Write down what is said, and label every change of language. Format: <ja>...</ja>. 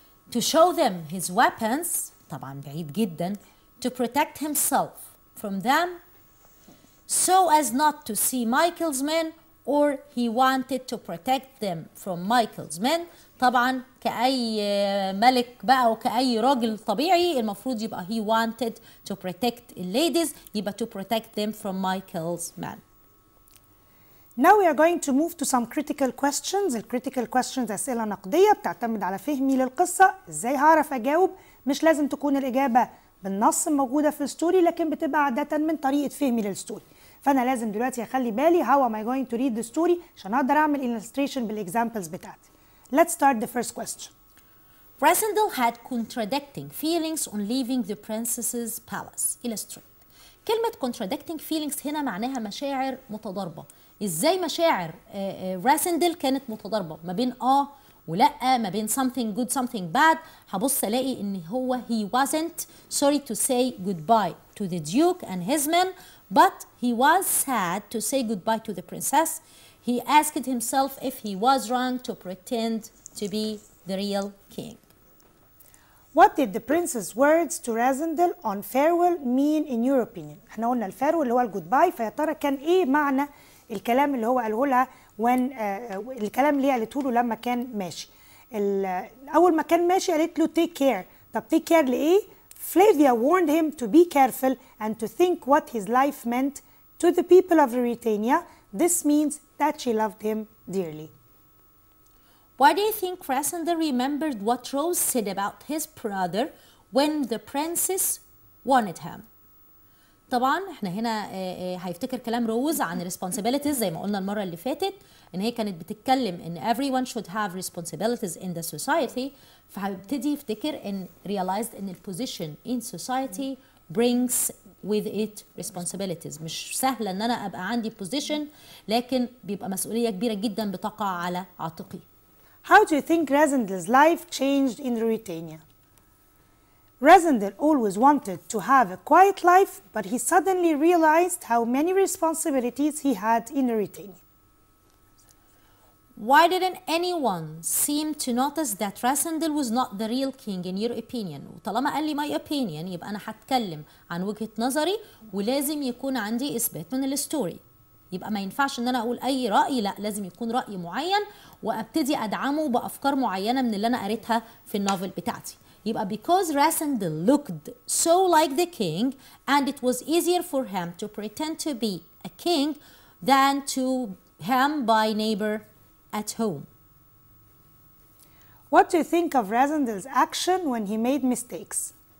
<en>To show them his weapons,</en> <ar>طبعا بعيد جدا,</ar> <en>to protect himself from them, so as not to see Michael's men, or he wanted to protect them from Michael's men.</en> <ar>طبعا كأي ملك بقى وكأي راجل طبيعي المفروض يبقى</ar> <en>he wanted to protect the ladies,</en> <ar>يبقى</ar> <en>to protect them from Michael's men. Now we are going to move to some critical questions.</en> <ar>الcritical questions أسئلة نقدية بتعتمد على فهمي للقصة. ازاي هعرف اجاوب؟ مش لازم تكون الإجابة بالنص موجودة في الستوري، لكن بتبقى عادة من طريقة فهمي للستوري. فأنا لازم دلوقتي أخلي بالي</ar> <en>how am I going to read the story</en> <ar>عشان أقدر أعمل illustration بالexamples بتاعتي.</ar> <en>Let's start the first question. Rassendyll had contradicting feelings on leaving the princess's palace. Illustrate.</en> <ar>كلمة contradicting feelings هنا معناها مشاعر متضاربة. ازاي مشاعر راسندل كانت متضاربة ما بين ولا، ما بين</ar> <en>something good something bad.</en> <ar>هبص الاقي ان هو</ar> <en>he wasn't sorry to say goodbye to the Duke and his men, but he was sad to say goodbye to the princess. He asked himself if he was wrong to pretend to be the real king. What did the prince's words to Rassendyll on farewell mean in your opinion؟</en> <ar>احنا قلنا الفارول اللي هو الجودباي، فيا ترى كان ايه معنى الكلام اللي هو قاله لها الكلام اللي قالته له لما كان ماشي؟ اول ما كان ماشي قالت له</ar> <en>take care. طب take care</en> <ar>لايه؟</ar> <en>Flavia warned him to be careful and to think what his life meant to the people of Ruritania. This means that she loved him dearly. Why do you think Rassendyll remembered what Rose said about his brother when the princess wanted him?</en> <ar>طبعا احنا هنا هيفتكر كلام روز عن responsibilities زي ما قلنا المرة اللي فاتت، ان هي كانت بتتكلم ان</ar> <en>everyone should have responsibilities in the society،</en> <ar>فهيبتدي يفتكر ان realized ان</ar> <en>position in society brings with it responsibilities.</en> <ar>مش سهلة ان انا ابقى عندي position، لكن بيبقى مسؤولية كبيرة جدا بتقع على عاتقي.</ar> <en>How do you think Rassendyll's life changed in Ruritania؟ Rasindel always wanted to have a quiet life, but he suddenly realized how many responsibilities he had in Mauritania. Why didn't anyone seem to notice that Rasindel was not the real king in your opinion?</en> <ar>وطالما قال لي</ar> <en>my opinion</en> <ar>يبقى أنا هتكلم عن وجهة نظري ولازم يكون عندي إثبات من الستوري. يبقى ما ينفعش إن أنا أقول أي رأي، لا لازم يكون رأي معين وأبتدي أدعمه بأفكار معينة من اللي أنا قريتها في النوفل بتاعتي. يبقى</ar> <en>because Rasindel looked so like the king and it was easier for him to pretend to be a king than to him by neighbor at home. What do you think of Rasindel's action when he made mistakes?</en>